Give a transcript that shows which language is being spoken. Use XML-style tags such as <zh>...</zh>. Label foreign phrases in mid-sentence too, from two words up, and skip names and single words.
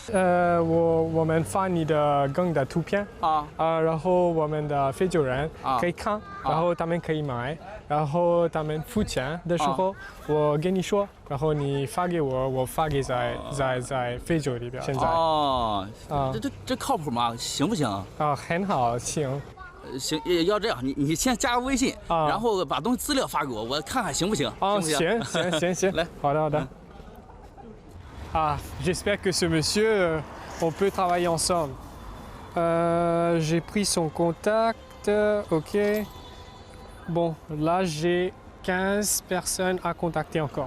<zh>我们发你的钢的图片然后我们的非洲人可以看，然后他们可以买，然后他们付钱的时候，我跟你说，然后你发给我，我发给在非洲里边。现在这靠谱吗？行不行？很好，行。行，要这样，你先加个微信，然后把东西资料发给我，我看看行不行？行，来，好的。</zh> <fr>J'espère que ce monsieur, on peut travailler ensemble. J'ai pris son contact, ok. Bon, là j'ai 15 personnes à contacter encore.</fr>